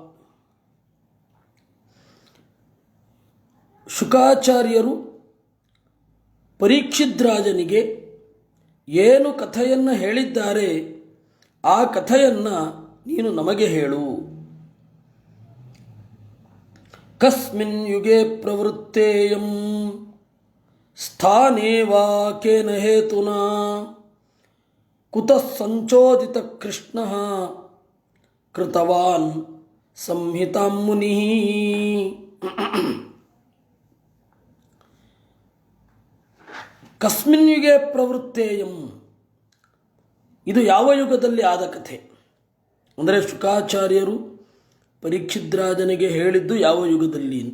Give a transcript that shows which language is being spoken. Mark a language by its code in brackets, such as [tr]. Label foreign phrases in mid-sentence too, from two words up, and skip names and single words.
[kn] ಶುಕಾಚಾರ್ಯರು ಪರೀಕ್ಷಿದ್ರಾಜನಿಗೆ ಏನು ಕಥೆಯನ್ನು ಹೇಳಿದ್ದಾರೆ ಆ ಕಥೆಯನ್ನು ನೀನು ನಮಗೆ ಹೇಳು. [sa] ಕಸ್ಮಿನ್ ಯುಗೆ ಪ್ರವೃತ್ತೇಯಂ ಸ್ಥಾನೇ ವಾ ಕೇನ ಹೇತುನಾ ಕುತಃ ಸಂಚೋದಿತ ಕೃಷ್ಣಃ ಕೃತವಾನ್ ಸಂಹಿತಾಂ ಮುನಿಃ. ಕಸ್ಮಿನ್ ಯುಗೆ ಪ್ರವೃತ್ತೇಯಂ, [kn] ಇದು ಯಾವ ಯುಗದಲ್ಲಿ ಆದ ಕಥೆ ಅಂದರೆ ಶುಕಾಚಾರ್ಯರು ಪರೀಕ್ಷಿದ್ರಾಜನಿಗೆ ಹೇಳಿದ್ದು ಯಾವ ಯುಗದಲ್ಲಿ ಅಂತ.